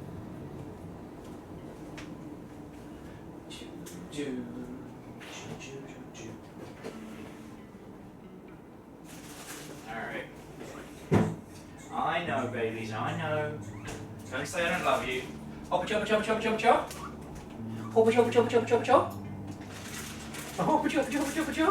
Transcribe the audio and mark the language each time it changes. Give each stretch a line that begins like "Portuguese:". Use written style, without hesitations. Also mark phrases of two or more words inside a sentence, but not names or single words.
English: Alright. I know, babies, I know. Don't say I don't love you. Hoppa choppa choppa choppa choppa chop. Hoppa choppa choppa choppa choppa chop. Hoppa choppa choppa choppa chop.